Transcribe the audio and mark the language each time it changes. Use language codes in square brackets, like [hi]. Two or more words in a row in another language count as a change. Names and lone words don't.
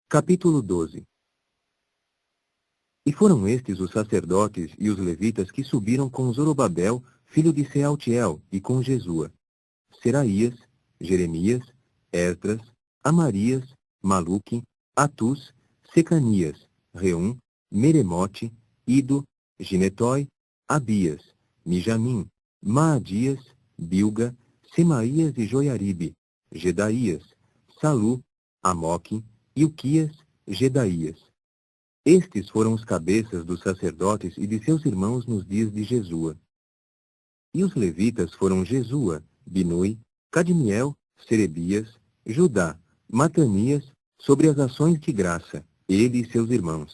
[pt] Capítulo 12. E foram estes os sacerdotes e os levitas que subiram com Zorobabel, filho de Sealtiel, e com Jesua, Seraías, Jeremias, Esdras, Amarias, Maluque, Atus, Secanias, Reum, Meremote, Ido, Ginetói, Abias, Mijamim, Maadias, Bilga, Semaías e Joiaribe, Gedaías, Salu, Amoque, Ilquias, Gedaías. Estes foram os cabeças dos sacerdotes e de seus irmãos nos dias de Jesua. E os levitas foram Jesua, Binui, Cadmiel, Serebias, Judá, Matanias, sobre as ações de graça, ele e seus irmãos.